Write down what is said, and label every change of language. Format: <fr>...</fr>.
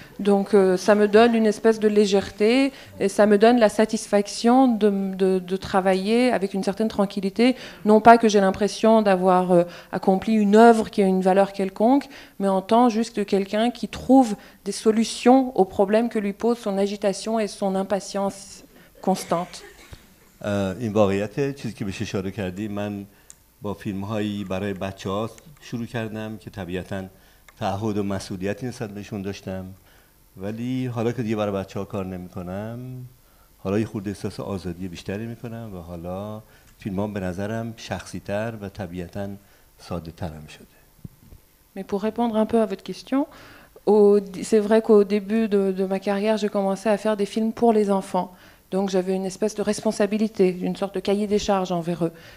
<fr>Donc ça me donne une espèce de légèreté et ça me donne la satisfaction de travailler avec une certaine tranquillité. Non pas que j'ai l'impression d'avoir accompli une œuvre qui a une valeur quelconque, mais en tant juste que quelqu'un qui trouve des solutions aux problèmes que lui pose son agitation et son impatience constante.</fr> <fa>این واقعیت چیزی که بهش اشاره کردی، من با فیلم‌هایی برای بچه‌ها شروع کردم که طبیعتاً تعهد و مسئولیتی نسبت بهشون داشتم، ولی حالا که دیگه برای بچه‌ها کار نمی‌کنم، حالا یه خورده احساس آزادی بیشتری می‌کنم و حالا فیلم‌ها به نظرم شخصی‌تر و طبیعتاً ساده‌ترم شده.</fa> <fr>Mais pour répondre un peu à votre question, c'est vrai qu'au début de ma carrière, j'ai commencé à faire des films pour les enfants. Donc j'avais une espèce de responsabilité, une sorte de cahier des charges envers eux.</fr>